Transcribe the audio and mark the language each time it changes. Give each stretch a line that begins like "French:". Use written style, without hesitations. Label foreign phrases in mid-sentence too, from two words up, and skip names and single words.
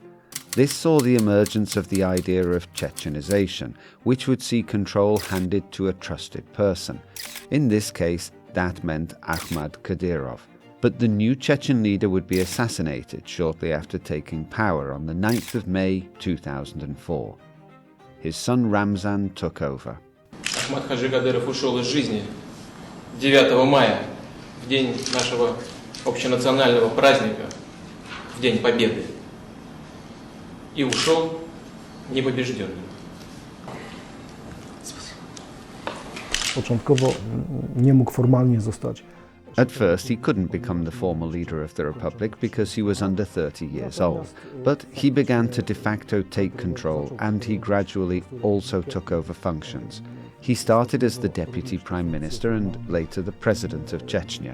English: This saw the emergence of the idea of Chechenization, which would see control handed to a trusted person. In this case, that meant Akhmad Kadyrov. But the new Chechen leader would be assassinated shortly after taking power on the 9th of May 2004. His son Ramzan took over.
Russian: Akhmad Kadyrov ушел из жизни 9 мая, в день нашего общенационального праздника, в День Победы. И ушел непобежденным.
Polish: Początkowo nie mógł formalnie zostać.
English: At first, he couldn't become the formal leader of the Republic because he was under 30 years old. But he began to de facto take control, and he gradually also took over functions. He started as the deputy prime minister and later the president of Chechnya.